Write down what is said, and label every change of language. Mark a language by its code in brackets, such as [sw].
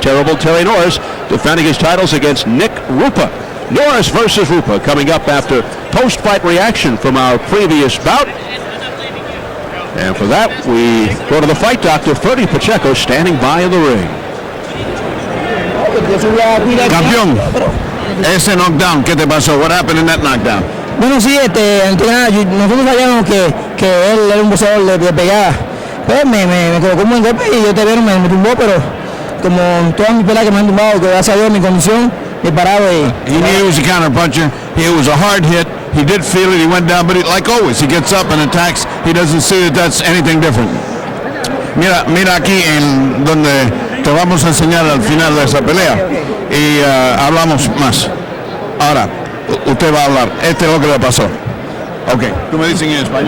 [en] Terrible Terry Norris defending his titles against Nick Rupa. Norris versus Rupa coming up after post-fight reaction from our previous bout. And for that, we go to the fight doctor, Ferdy Pacheco, standing by in the ring. [es] Campeón, ese knockdown, ¿qué te pasó? [en] What happened in that knockdown? [es] Bueno, sí, nosotros sabíamos que él era un boxeador de pegada. Pues me colocó un buen golpe y yo te veo, me tumbó, pero como todas mis peleas que me han tumbado, que gracias a Dios mi condición, he parado y... [en] He knew he was a counter puncher. It was a hard hit. He did feel it. He went down, but like always, he gets up and attacks. He doesn't see that that's anything different. [es] Mira aquí en donde te vamos a enseñar al final de esa pelea y hablamos más. Ahora, usted va a hablar. Este es lo que le pasó. Ok, tú me dices en español.